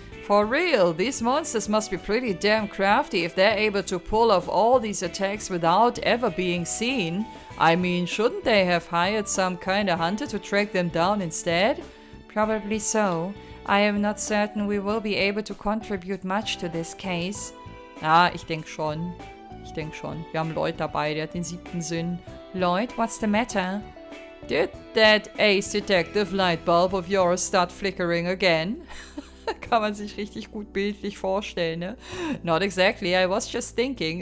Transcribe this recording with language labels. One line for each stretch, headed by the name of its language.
English: For real, these monsters must be pretty damn crafty if they're able to pull off all these attacks without ever being seen. I mean, shouldn't they have hired some kind of hunter to track them down instead? Probably so. I am not certain we will be able to contribute much to this case.
German: Ja, ich denke schon. Wir haben Lloyd dabei, der hat den 7. Sinn.
English: Lloyd, what's the matter? Did that ace detective light bulb of yours start flickering again?
German: Kann man sich richtig gut bildlich vorstellen, ne?
English: Not exactly, I was just thinking.